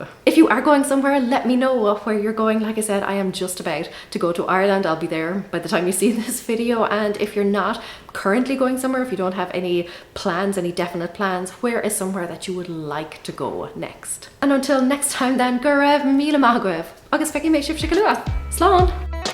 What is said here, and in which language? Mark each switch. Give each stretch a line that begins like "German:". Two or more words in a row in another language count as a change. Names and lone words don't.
English: If you are going somewhere, let me know where you're going. Like I said, I am just about to go to Ireland. I'll be there by the time you see this video. And if you're not currently going somewhere, if you don't have any plans, any definite plans, where is somewhere that you would like to go next? And until next time then,
Irish: go raibh míle maith agaibh. Agus feici mé sibh Slán!